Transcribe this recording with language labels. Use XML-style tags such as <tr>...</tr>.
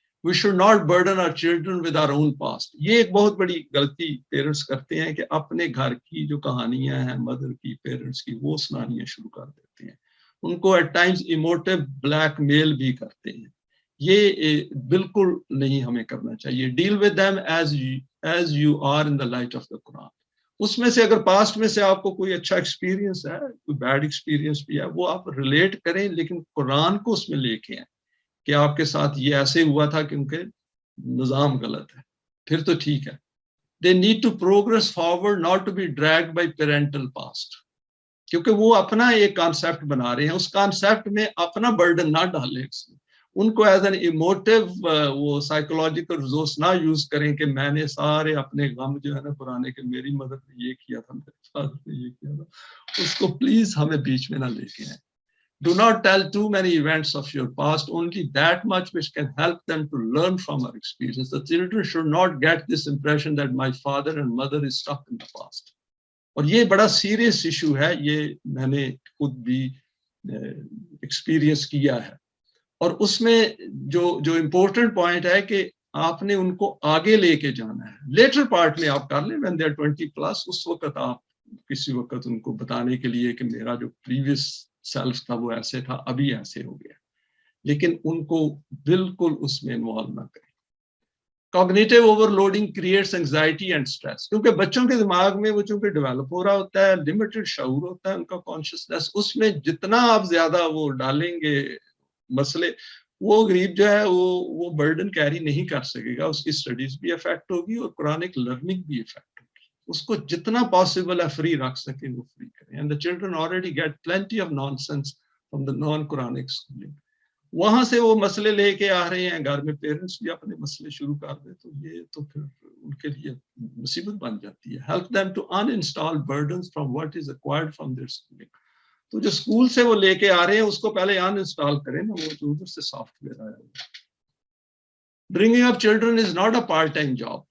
<en>We should not burden our children with our own past.</en> <ur>یہ ایک بہت بڑی غلطی پیرنٹس کرتے ہیں کہ اپنے گھر کی جو کہانیاں ہیں مدر کی, پیرنٹس کی, وہ سنانیاں شروع کر دیتے ہیں. ان کو ایٹ ٹائمز ایموٹیو بلیک میل بھی کرتے ہیں. یہ بالکل نہیں ہمیں کرنا چاہیے.</ur> <en>Deal with them as you are in the light of the Quran.</en> <ur>اس میں سے اگر پاسٹ میں سے آپ کو کوئی اچھا ایکسپیرینس ہے, کوئی بیڈ ایکسپیرینس بھی ہے, وہ آپ ریلیٹ کریں, لیکن قرآن کو اس میں لے کے آئیں کہ آپ کے ساتھ یہ ایسے ہوا تھا کیونکہ نظام غلط ہے, پھر تو ٹھیک ہے.</ur> <en>They need to progress forward, not to be dragged by parental past.</en> <ur>کیونکہ وہ اپنا ایک کانسیپٹ بنا رہے ہیں, اس کانسیپٹ میں اپنا برڈن نہ ڈالیں اس میں. ان کو ایز این ایموٹیو وہ سائیکولوجیکل ریسورس نہ یوز کریں کہ میں نے سارے اپنے غم جو ہے نا پرانے کہ میری مدر نے یہ کیا تھا, میرے فادر نے یہ کیا تھا. اس کو پلیز ہمیں بیچ میں نہ لے کے آئیں.</ur> <en>Do not tell too many events of your past, only that much which can help them to learn from our experience. The children should not get this impression that my father and mother is stuck in the past.</en> <ur>اور یہ بڑا serious issue ہے, یہ میں نے خود بھی experience کیا ہے. اور اس میں جو امپورٹنٹ پوائنٹ ہے کہ آپ نے ان کو آگے لے کے جانا ہے. لیٹر پارٹ میں آپ کر لیں</ur> <en>when they are 20+,</en> <ur>اس وقت آپ کسی وقت ان کو بتانے کے لیے کہ میرا جو پریویس سیلف تھا وہ ایسے تھا, ابھی ایسے ہو گیا, لیکن ان کو بالکل اس میں انوالو نہ کریں.</ur> <en>Cognitive overloading creates anxiety and stress.</en> <ur>کیونکہ بچوں کے دماغ میں وہ چونکہ ڈیولپ ہو رہا ہوتا ہے, لمیٹڈ شعور ہوتا ہے ان کا کانشیسنیس, اس میں جتنا آپ زیادہ وہ ڈالیں گے مسئلے, وہ غریب جو ہے وہ برڈن کیری نہیں کر سکے گا. اس کی اسٹڈیز بھی افیکٹ ہوگی اور قرآنک لرننگ بھی افیکٹ ہوگی. اس کو جتنا پاسبل ہے فری رکھ سکیں وہ فری کریں.</ur> <en>And the children already get plenty of nonsense from the non-Quranic schooling.</en> <ur>وہاں سے وہ مسئلے لے کے آ رہے ہیں, گھر میں پیرنٹس بھی اپنے مسئلے شروع کر دیں تو یہ تو پھر ان کے لیے مصیبت بن جاتی ہے.</ur> <en>Help them to uninstall burdens from what is acquired from their schooling.</en> <ur>تو جو اسکول سے وہ لے کے آ رہے ہیں اس کو پہلے ان انسٹال کریں نا, وہ جو ادھر سے سافٹ ویئر آیا ہے.</ur> <en>Bringing up children is not a part-time job.</en>